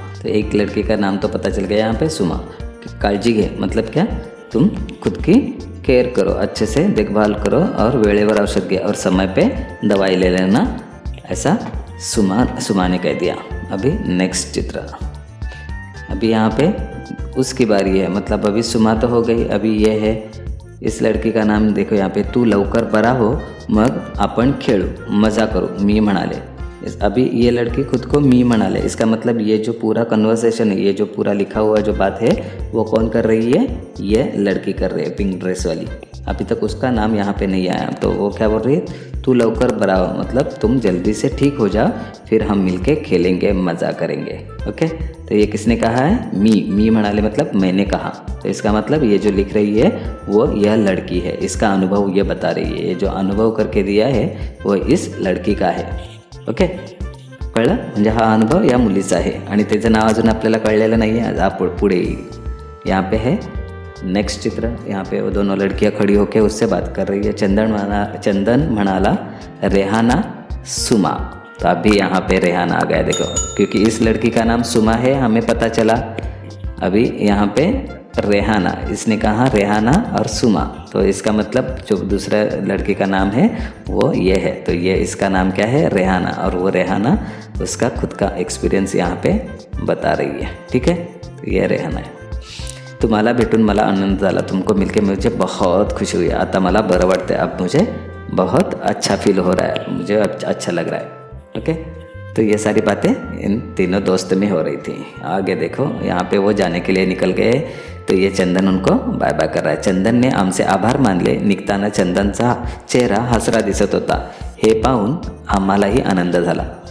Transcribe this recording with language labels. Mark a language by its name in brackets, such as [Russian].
[Hindi] तो एक लड़की का नाम तो पता चल गया यहाँ पे, सुमा. [Marathi] काळजी घे [Hindi] मतलब क्या, तुम खुद की केयर करो, अच्छे से देखभाल करो और [Marathi] वेळेवर औषध घे [Hindi] और समय पे दवाई ले लेना, ऐसा सुमा ने कह दिया. अभी नेक्स्ट चित्र. अभी यहाँ पे उसकी बारी है, मतलब अभी सुमा तो हो गई, अभी ये है इस लड़की का नाम देखो यहाँ पे. [Marathi] तू लवकर बरा हो मग आपण खेळू, मजा करू, मी म्हणाले. [Hindi] अभी ये लड़की खुद को [Marathi] मी म्हणाले. [Hindi] इसका मतलब ये जो पूरा कन्वर्सेशन है, ये जो पूरा लिखा हुआ जो बात है वो कौन कर रही है, ये लड़की कर रही है, पिंक ड्रेस वाली. अभी तक उसका नाम यहाँ पे नहीं आया। तो वो क्या बोल रही है, [Marathi] तू लवकर बड़ा हो, [Hindi] मतलब तुम जल्दी से ठीक हो जाओ, फिर हम मिलके खेलेंगे, मज़ा करेंगे। ओके, तो ये किसने कहा है, [Marathi] मी म्हणाले [Hindi] मतलब मैंने कहा। तो इसका मतलब ये जो लिख रही है वो यह लड़की है, इसका अनुभव ये बता रही है। ये जो अनुभव करके दिया है वो इस लड़की का है। [Marathi] ओके, कळलं, म्हणजे हा अनुभव या मुलीचा आहे आणि त्याचं नाव अजून आपल्याला कळलेलं नाही आहे, पुढे येईल। [Hindi] यहाँ पे है नेक्स्ट चित्र, यहाँ पे वो दोनों लड़कियाँ खड़ी होकर उससे बात कर रही है। [Marathi] चंदन म्हणाला रेहाना सुमा। [Hindi] तो अभी यहाँ पे रेहाना आ गया, देखो, क्योंकि इस लड़की का नाम सुमा है, हमें पता चला। अभी यहाँ पे रेहाना, इसने कहा रेहाना और सुमा, तो इसका मतलब जो दूसरा लड़की का नाम है वो ये है। तो ये इसका नाम क्या है, रेहाना, और वो रेहाना उसका खुद का एक्सपीरियंस यहाँ पे बता रही है। ठीक है, तो ये रेहाना है। [Marathi] तुम्हाला भेटून मला आनंद झाला, [Hindi] तुमको मिलके मुझे बहुत खुशी हुई, [Marathi] आता मला बरं वाटतं, [Hindi] अब मुझे बहुत अच्छा फील हो रहा है, मुझे अच्छा लग रहा है। ओके, तो ये सारी बातें इन तीनों दोस्त में हो रही थी। आगे देखो, यहाँ पे वो जाने के लिए निकल गए, तो ये चंदन उनको बाय बाय कर रहा है। [Marathi] चंदन ने आमचे आभार मानले। निघताना चंदनचा चेहरा हसरा दिसत होता, हे पाहून आम्हालाही आनंद झाला।